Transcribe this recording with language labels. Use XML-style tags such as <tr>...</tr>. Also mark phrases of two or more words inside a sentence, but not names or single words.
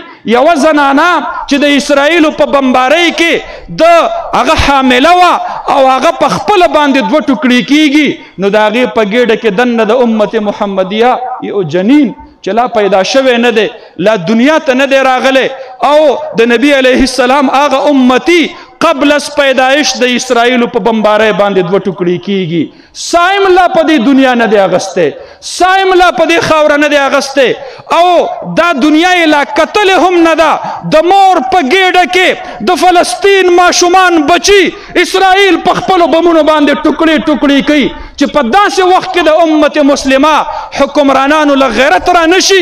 <ps>یوه زنانه چې د اسرائیلو په بمبارۍ کې د هغه حامله وه او هغه په خپله باندې 2 ټوکړې کېږي، نو د هغې په ګېډه کې دننه د امت محمدیه یو جنین چې لا پیدا شوی نه دی، لا دنیا ته نه دی راغلی، او د نبی علیه السلام هغه امتی</ps> <fa>قبل از پیدایش</fa> <ps>د اسرائیلو په بمبارۍ باندې 2 ټوکړې کېږي. سایم لا پدی دنیا نه دی اغسته، سایم لا پدی خاور نه دی اغسته، او دا دنیا لا قتل هم نه دا د مور په ګېډه کې د فلسطین ماشومان بچي اسرائیل په خپلو بمونو باندې ټوکړي ټوکړي کوي چې په داسې وخت کې د امت مسلمه حکمرانانو له غیرت را نشي.</ps>